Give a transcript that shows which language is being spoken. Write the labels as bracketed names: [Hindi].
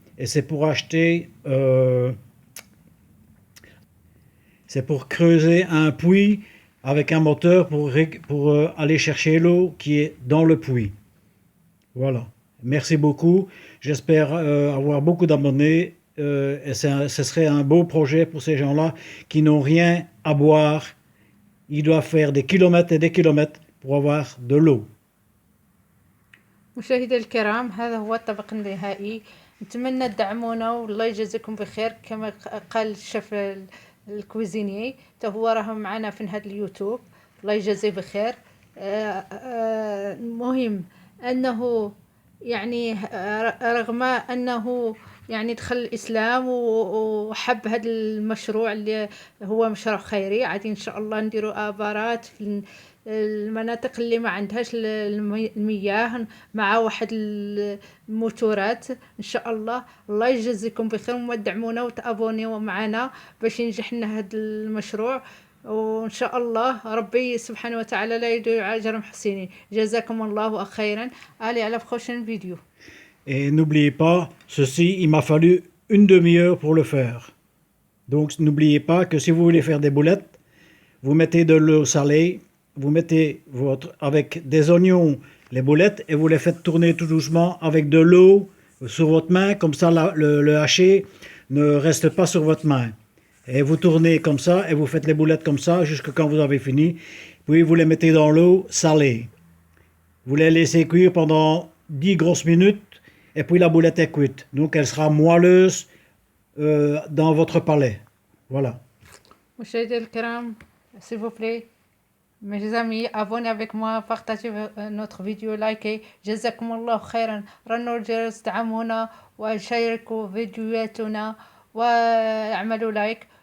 [French] Et c'est pour acheter, c'est pour creuser un puits avec un moteur pour aller chercher l'eau qui est dans le puits. Voilà. Merci beaucoup. J'espère avoir beaucoup d'abonnés. Et ce serait un beau projet pour ces gens-là qui n'ont rien à boire. Ils doivent faire des kilomètres et des kilomètres pour avoir de l'eau. [Arabic] مشاهدي الكرام، هذا هو الطبق النهائي. نتمنى تدعمونا والله يجازيكم بخير كما قال الشيف الكويزيني هو راه معنا في هذا اليوتيوب. الله يجازيه بخير. المهم انه يعني رغم انه يعني دخل الإسلام وحب هذا المشروع اللي هو مشروع خيري. عادي إن شاء الله نديروا آبارات في المناطق اللي ما عندهاش المياه مع واحد الموتورات إن شاء الله. الله يجزيكم بخير وما تدعمونا وتابونيو معنا باش ينجح لنا هذا المشروع، وإن شاء الله ربي سبحانه وتعالى لا يضيع أجر المحسنين. جزاكم الله خيرا. [French] Allez à la prochaine vidéo. Et n'oubliez pas, ceci, il m'a fallu une demi-heure pour le faire. Donc n'oubliez pas que si vous voulez faire des boulettes, vous mettez de l'eau salée, vous mettez avec des oignons les boulettes et vous les faites tourner tout doucement avec de l'eau sur votre main, comme ça le haché ne reste pas sur votre main. Et vous tournez comme ça et vous faites les boulettes comme ça jusqu'à quand vous avez fini. Puis vous les mettez dans l'eau salée. Vous les laissez cuire pendant 10 grosses minutes et puis la boulette est cuite. Donc elle sera moelleuse dans votre palais. Voilà. [Arabic] مشاهدينا الكرام [French] s'il vous plaît mes amis abonnez avec moi, partagez notre vidéo, likez. [Arabic] جزاكم الله خيرا. رنوا الجرس، دعمونا وشاركوا فيديوهاتنا واعملوا لايك.